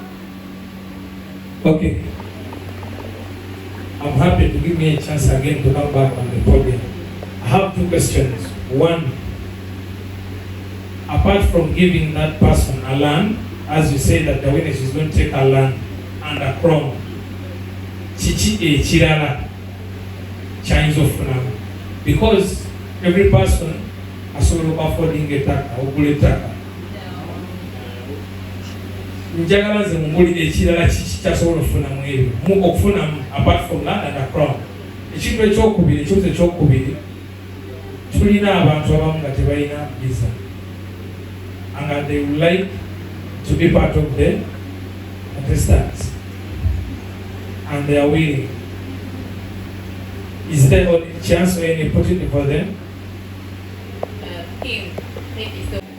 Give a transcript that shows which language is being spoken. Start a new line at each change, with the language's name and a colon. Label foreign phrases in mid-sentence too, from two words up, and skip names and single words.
English: Okay. I'm happy to give me a chance again to come back on the podium. I have two questions. One, apart from giving that person a land, as you say that the witness is going to take a land and a crown,
Ganda: kiki ekirala kyayinza okufunamu,
English: because every person
Ganda: asobola okuaffordinga ettaka okugula ettaka. Njagala nze mumulire ekirala kiki kyasobola okufunamu ebyo okufunamu
English: apart from land and a crown.
Ganda: Ekintu ekyokubiri, ekibuzo ekyokubiri, tulina abantu abamu nga tebalina visa
English: and they would like to be part of the stars and they are willing. Is there any chance or any opportunity for them? Kim, thank you so much.